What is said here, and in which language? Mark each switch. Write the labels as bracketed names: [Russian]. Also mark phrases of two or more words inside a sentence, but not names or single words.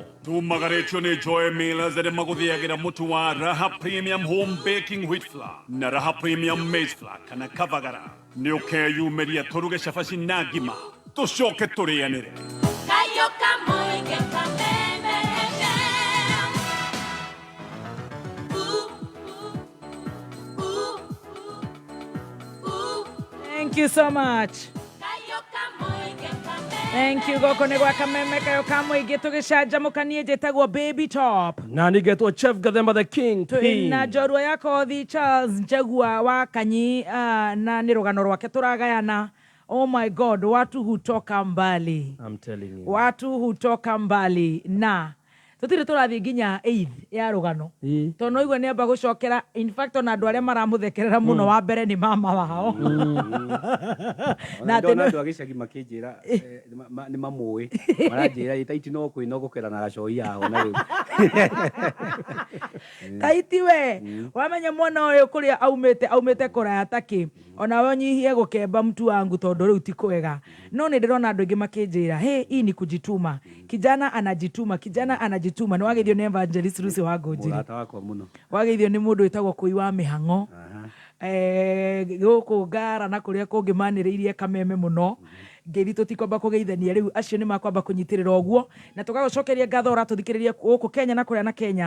[Kikuyu] Tumagarĩtio nĩ Joy Millers arĩa magũthĩagĩra mũtu wa Raha Premium Home Baking Wheat Flour na Raha Premium Maize Flour kana Kavagara. Nĩ ũkeyumĩria tũruge cabaci na ngima tũcoke tũrĩanĩre. Kayoka mũingĩ kameme [English] Thank you so much. Thank you [Kikuyu] goko nĩ gwa kameme kayoka mũingĩ tũgĩcanjamũkanie njĩtagwo Baby Top. Na nĩngetwo Chef Gathemba the King. Na njorua ya kothi Charles Jaguar wa Kanyi na nĩ rũgano rwake tũragayana. [English] Oh my God, [Swahili] watu hutoka mbali. [English] I'm telling you. [Swahili] Watu hutoka mbali [Kikuyu] na tutire tũrathiĩ nginya 8th ya rũgano. Tondũ igwe nĩ amba gũcokera, [English] in fact [Kikuyu] ona andũ arĩa maramũthekerera mũno wa mbere nĩ mama wao. Na ndona andũ agĩcagi makĩnjĩra nĩ mamũĩ. Maranjĩra Taiti no kwĩnogokera na gacoi yao na rĩu. Taiti we, wamenya mwana ũyũ kũrĩa aumĩte kũraya takĩ. Ona we nyihie gũkemba [Swahili] mtu wangu [Kikuyu] tondũ rĩu ti kwega. No nĩ ndĩrona andũ aingĩ makĩnjĩra, [Swahili] hey, hii ni kujituma. Kijana anajituma. [Kikuyu] Nĩ wageithio nĩ Evangelist Lucy wa Ngũnjiri. Mũrata wakwa mũno. Wageithio nĩ mũndũ wĩtagwo Kũi wa Mĩhang'o. Gũkũ Ngara na kũrĩa kũngĩ manĩrĩirie kameme mũno. Ngeithi tũtikwamba kũgeithania rĩu acio nĩ makwamba kũnyitĩrĩra ũguo. Na tũgagũcokeria ngatho ũratũthikĩrĩria gũkũ Kenya na kũrĩa na Kenya.